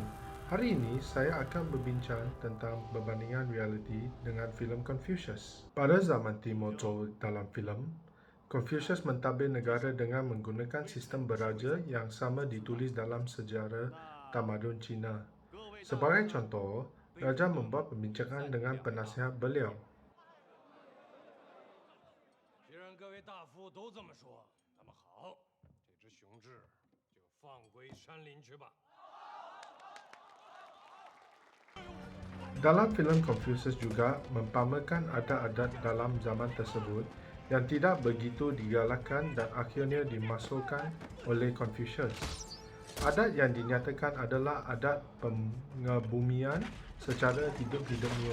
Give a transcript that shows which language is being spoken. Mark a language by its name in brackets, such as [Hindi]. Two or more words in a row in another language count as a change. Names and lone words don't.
[Malay] Hari ini saya akan berbincang tentang perbandingan realiti dengan filem Confucius. Pada zaman Timur Zhou dalam filem, Confucius mentadbir negara dengan menggunakan sistem beraja yang sama ditulis dalam sejarah tamadun Cina. Sebagai contoh, raja membuat perbincangan dengan penasihat beliau. [Chinese] 既然各位大夫都这么说，那么好，这只雄志就放归山林去吧。 [Malay] Dalam filem Confucius juga mempamerkan adat-adat dalam zaman tersebut yang tidak begitu digalakkan dan akhirnya dimasukkan oleh Confucius. Adat yang dinyatakan adalah adat pengebumian secara hidup-hidupnya.